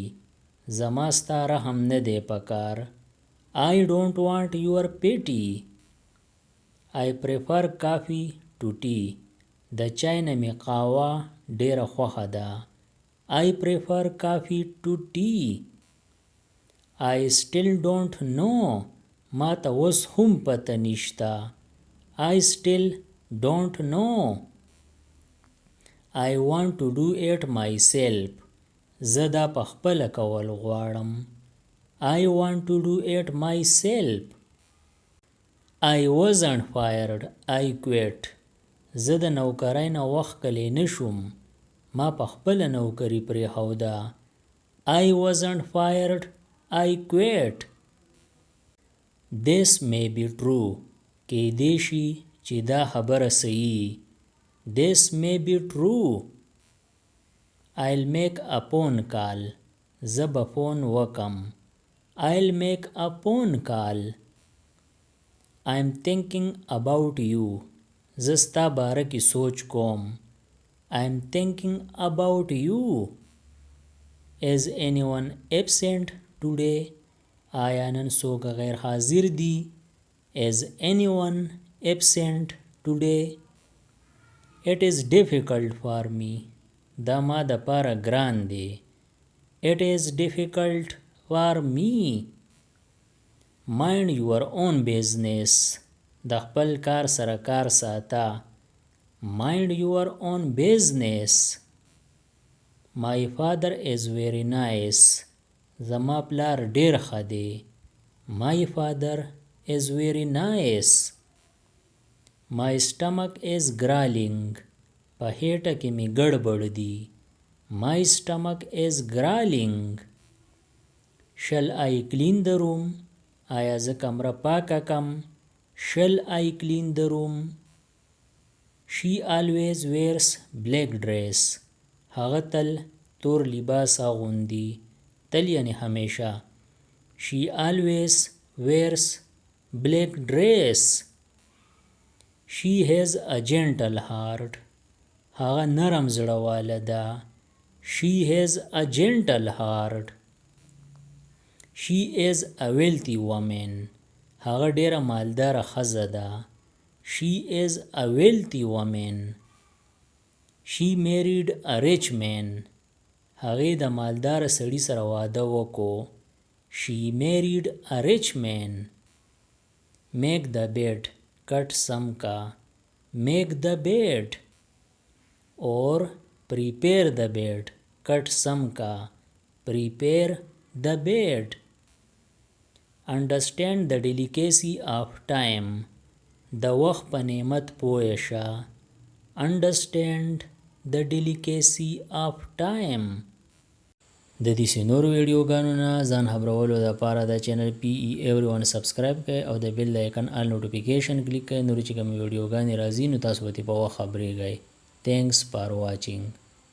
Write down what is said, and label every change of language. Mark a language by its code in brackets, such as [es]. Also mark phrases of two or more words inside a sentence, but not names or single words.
[ps] زما ستا رحم نه دی پکار. [en] I don't want your pity. I prefer coffee to tea. [ps] د چای نه مې قهوه ډېره خوښه ده. [en] I prefer coffee to tea. I still don't know. [ps] ما ته اوس هم پته نشته. [en] I still don't know. I want to do it myself. [ps] زه دا پخپله کول غواړم. [en] I want to do it myself. I wasn't fired. I quit. [ps] زه د نوکرۍ نه وښکلی نه شوم. ما پخپله نوکري پرېښوده. [en] I wasn't fired. I quit. This may be true. [ps] کیدای شي چې دا خبره صحیح. [en] This may be true. I'll make a phone call. [ps] زه به فون وکم. [en] I'll make a phone call. I'm thinking about you. [ps] زه ستا باره کې سوچ کوم. [en] I'm thinking about you. Is anyone absent today? [ps] آیا نن څوک غیر حاضر دی. [en] Is anyone absent today? It is difficult for me. [ps] دا ما د پاره ګران دی. [en] It is difficult for me. Mind your own business. [ps] د خپل کار سره کار ساته. [en] Mind your own business. My father is very nice. [ps] زما پلار ډیر ښه دی. [en] My father is very nice. My stomach is growling. [ps] په هیټه کې مې ګډبډ دی. [en] My stomach is growling. Shall I clean the room? [ps] آیا زه کمره پاکه کم. [en] Shall I clean the room? She always wears black dress. [ps] هغه تل تور لباس اغوندي. تل یعنی همیشه. [en] She always wears black dress. She has a gentle heart. [ps] هغه نرم زړه واله ده. [en] She has a gentle heart. She is a wealthy woman. [ps] هغه ډیره مالداره ښځه ده. [en] She is a wealthy woman. She married a rich man. [ps] هغې د مالداره سړي سره واده وکړو. [en] She married a rich man. Make the bed. [ps] کټ سم کا. [en] Make the bed. or prepare the bed. [ps] کټ سم کا. [en] Prepare the bed. Understand the delicacy of time. [ps] د وخت په نعمت پوه شه. [en] Understand the delicacy of time. [ps] د دې نورو ویډیوګانو نه ځان خبرولو لپاره د چینل PE Everyone سبسکرایب کړئ او د [en] bell icon all notification [ps] کلیک کړئ. نور چې کوم ویډیوګانې راځي نو تاسو به په وخت خبرېږئ. [en] Thanks for watching.